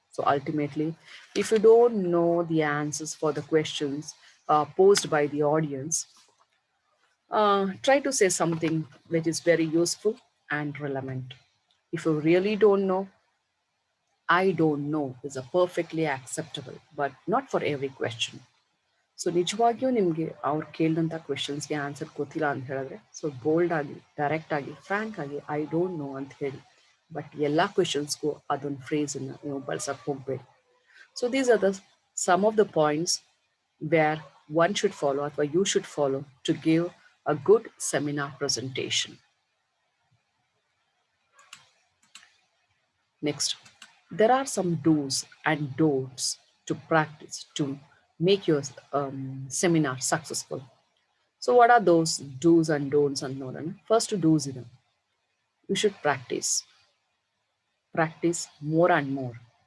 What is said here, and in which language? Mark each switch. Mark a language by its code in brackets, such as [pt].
[en] So ultimately, if you don't know the answers for the questions posed by the audience, try to say something which is very useful and relevant. If you really don't know, I don't know is a perfectly acceptable, but not for every question. [kn] So ನಿಜವಾಗಿಯೂ ನಿಮಗೆ ಅವ್ರು ಕೇಳಿದಂಥ ಕ್ವೆಶನ್ಸ್ಗೆ answer ಗೊತ್ತಿಲ್ಲ ಅಂತ ಹೇಳಿದ್ರೆ, so bold ಆಗಿ, direct ಆಗಿ, frank ಆಗಿ [en] I don't know [kn] ಅಂತ ಹೇಳಿ. ಬಟ್ ಎಲ್ಲ ಕ್ವೆಶನ್ಸ್ಗೂ ಅದೊಂದು ಫ್ರೇಸನ್ನು ನೀವು ಬಳಸಕ್ಕೆ ಹೋಗಬೇಡಿ. [en] So these are the some of the points where one should follow ಅಥವಾ you should follow to give a good seminar presentation. Next, there are some do's and don'ts to practice to make your seminar successful. So what are those do's and don'ts and nodan? First do's is you should practice more and more.